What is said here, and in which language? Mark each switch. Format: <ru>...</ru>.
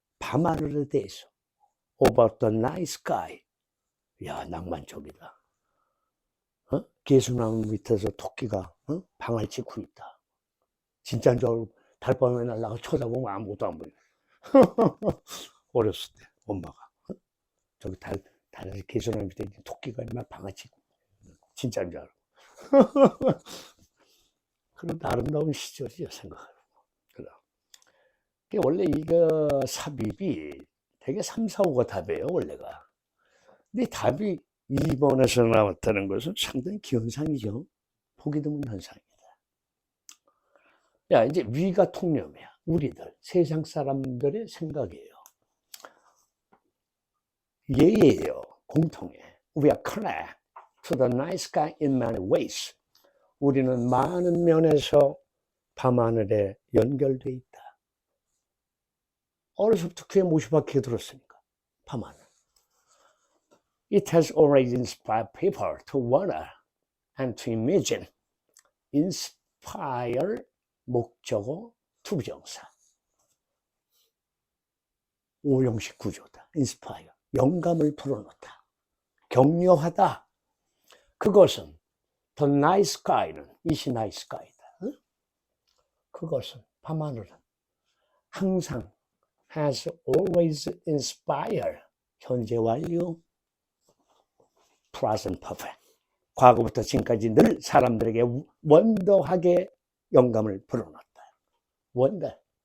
<ko>밤하늘에 대해서,</ko> <en>about the night sky.</en> <ko>야, 낭만적이다. 개수나무 밑에서 토끼가 방을 짓고 있다. 진짜인 줄 알고 달밤에 날라가 쳐다보면 아무것도 안 보여. 어렸을 때 엄마가 저기 개수나무 밑에 토끼가 막 방을 짓고 진짜인 줄 알고. 그런 아름다운 시절이죠, 생각하고. 원래 이거 삽입이 되게 3, 4, 5가 답이에요, 원래가. 근데 답이 2번에서 나왔다는 것은 상당히 기현상이죠. 보기 드문 현상입니다. 야, 이제 위가 통념이야. 우리들, 세상 사람들의 생각이에요. 예예요. 공통해.</ko> <en>We are connected to the night sky in many ways.</en> <ko>우리는 많은 면에서 밤하늘에 연결돼 있다. 어려서부터 귀에 못이 박히게 들었으니까. 밤하늘.</ko> <en>It has already inspired people to wonder and to imagine.</en> <ko>inspire, 목적어, 투부정사. 5형식 구조다. inspire. 영감을 불어넣다. 격려하다. 그것은 the night sky는 이시 night sky다. 그것은 밤하늘은 항상</ko> <en>has always inspired.</en> <ko>현재 완료. present perfect. 과거부터 지금까지 늘 사람들에게 원더하게 영감을 불어넣었다. 원더.</ko>